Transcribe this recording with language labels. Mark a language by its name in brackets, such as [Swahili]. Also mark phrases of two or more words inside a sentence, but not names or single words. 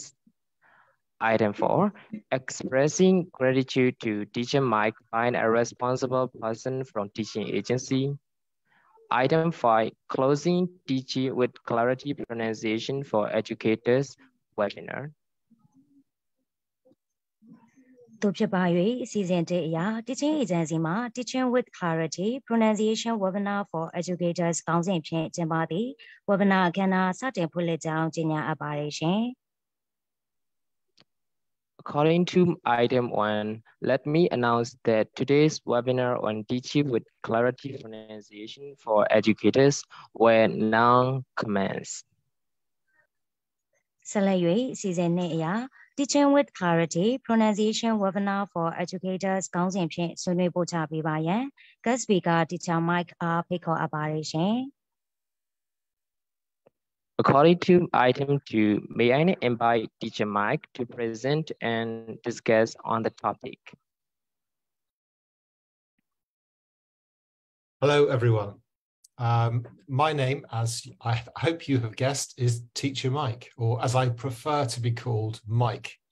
[English] Item 4, expressing gratitude to Teacher Mike by a responsible person from teaching agency. Item 5, closing teaching with clarity pronunciation for educators webinar. [Burmese] တို့ဖြစ်ပါ၍အစီအစဉ်တစ်အရာ Teaching Agency မှာ Teaching with Clarity Pronunciation Webinar for Educators ခေါင်းစဉ်ဖြင့်ကျင်းပသည့် webinar အခမ်းအနားစတင်ဖွင့်လှစ်ကြောင်းကြေညာအပ်ပါတယ်ရှင် [English] According to item 1, let me announce that today's webinar on teaching with clarity pronunciation for educators will now commence. [Burmese] ဆက်လက်၍အစီအစဉ်နှစ်အရာ Teaching with Clarity Pronunciation Webinar for Educators ခေါင်းစဉ်ဖြင့်ဆွေးနွေးပို့ချပေးပါရန် [English] Guest Speaker [Burmese] Teacher Mike အားဖိတ်ခေါ်အပ်ပါတယ်ရှင် [English] According to item 2, may I invite Teacher Mike to present and discuss on the topic. Hello, everyone. My name, as I hope you have guessed, is Teacher Mike, or as I prefer to be called, Mike.